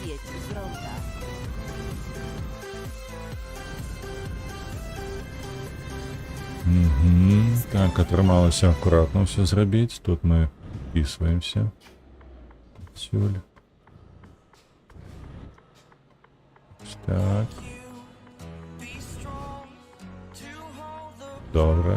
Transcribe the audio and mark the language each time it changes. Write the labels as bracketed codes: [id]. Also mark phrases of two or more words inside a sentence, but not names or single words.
[pl] z ronda. [be] Так, атрымалася акуратна ўсё зрабіць. Тут мы впісваемся. Сюль. Так. [uk] Добре.